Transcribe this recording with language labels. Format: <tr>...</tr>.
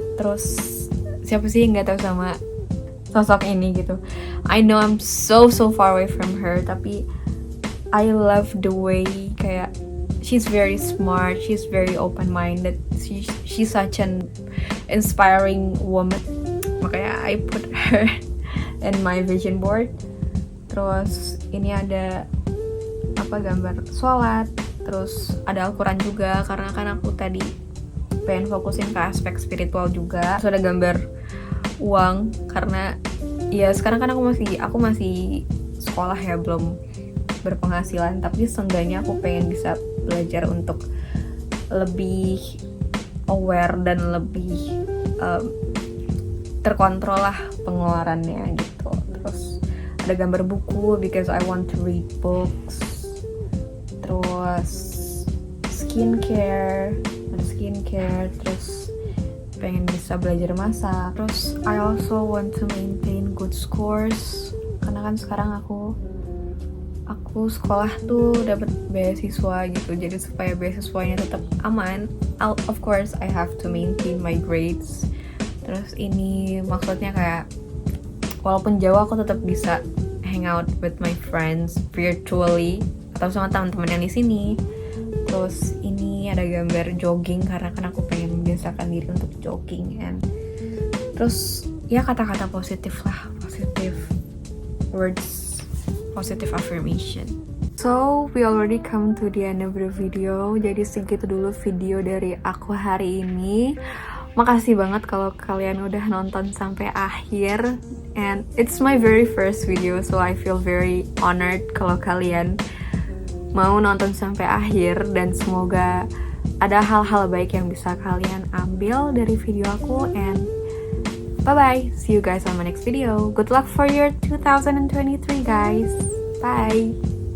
<id>Terus siapa sih yang nggak tahu sama sosok ini gitu.</id> <en>I know I'm so far away from her,</en> <id>tapi</id> <en>I love the way</en> <id>kayak</id> <en>she's very smart, she's very open-minded, she's such an inspiring woman. Makanya I put her in my vision board.</en> <id>Terus ini ada gambar sholat, terus ada Al-Quran juga karena kan aku tadi pengen fokusin ke aspek spiritual juga. Terus ada gambar uang karena ya sekarang kan aku masih sekolah ya, belum berpenghasilan, tapi seenggaknya aku pengen bisa belajar untuk lebih aware dan lebih terkontrol lah pengeluarannya gitu. Terus ada gambar buku</id> <en>because I want to read books.</en> <id>Terus skincare, terus pengen bisa belajar masak. Terus</id> <en>I also want to maintain good scores</en> <id>karena kan sekarang aku sekolah tuh dapat beasiswa gitu, jadi supaya beasiswanya tetap aman,</id> <en>of course I have to maintain my grades.</en> <id>Terus ini maksudnya kayak walaupun jauh aku tetap bisa</id> <en>hang out with my friends virtually</en> <id>atau sama teman-teman yang di sini. Terus ini ada gambar jogging karena kan aku pengen membiasakan diri untuk jogging. And terus ya kata-kata positif lah,</id> <en>positive words, positive affirmation. So we already come to the end of the video.</en> <id>Jadi segitu dulu video dari aku hari ini. Makasih banget kalau kalian udah nonton sampai akhir.</id> <en>And it's my very first video, so I feel very honored</en> <id>kalau kalian mau nonton sampai akhir. Dan semoga ada hal-hal baik yang bisa kalian ambil dari video aku.</id> <en>And Bye bye. See you guys on my next video. Good luck for your 2023, guys. Bye.</en>